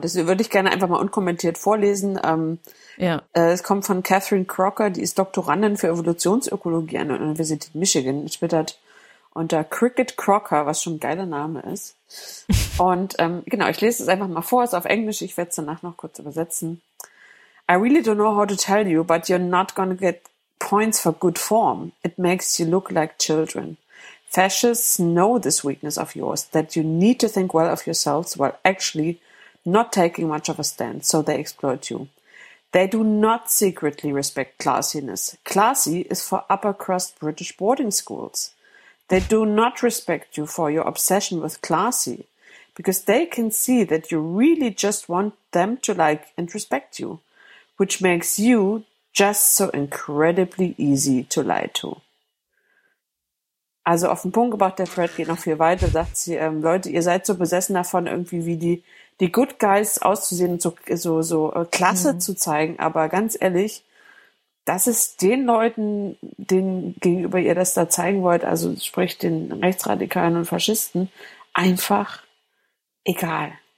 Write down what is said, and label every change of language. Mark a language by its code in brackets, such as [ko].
[de] Das würde ich gerne einfach mal unkommentiert vorlesen. Es kommt von Catherine Crocker, die ist Doktorandin für Evolutionsökologie an der Universität Michigan, twittert unter Cricket Crocker, was schon ein geiler Name ist. Und genau, ich lese es einfach mal vor, es ist auf Englisch, ich werde es danach noch kurz übersetzen. [en] I really don't know how to tell you, but you're not gonna get points for good form. It makes you look like children. Fascists know this weakness of yours, that you need to think well of yourselves while actually not taking much of a stand, so they exploit you. They do not secretly respect classiness. Classy is for upper crust British boarding schools. They do not respect you for your obsession with classy, because they can see that you really just want them to like and respect you, which makes you just so incredibly easy to lie to. [de] Also auf den Punkt gebracht, der Fred geht noch viel weiter, sagt sie, Leute, ihr seid so besessen davon, irgendwie wie die Good Guys auszusehen und so klasse zu zeigen, aber ganz ehrlich, das ist den Leuten, denen gegenüber ihr das da zeigen wollt, also sprich den Rechtsradikalen und Faschisten, einfach egal.